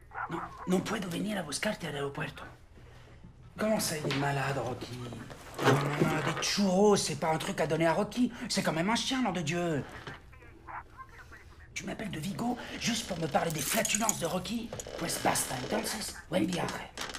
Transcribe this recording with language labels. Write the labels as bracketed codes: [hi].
[es] No, no puedo venir a buscarte al aeropuerto. [fr] Comment ça, il est malade, Rocky? Non, non, non, des churros, c'est pas un truc à donner à Rocky. C'est quand même un chien, nom de Dieu. Tu m'appelles de Vigo juste pour me parler des flatulences de Rocky? [es] Pues basta, entonces, buen viaje.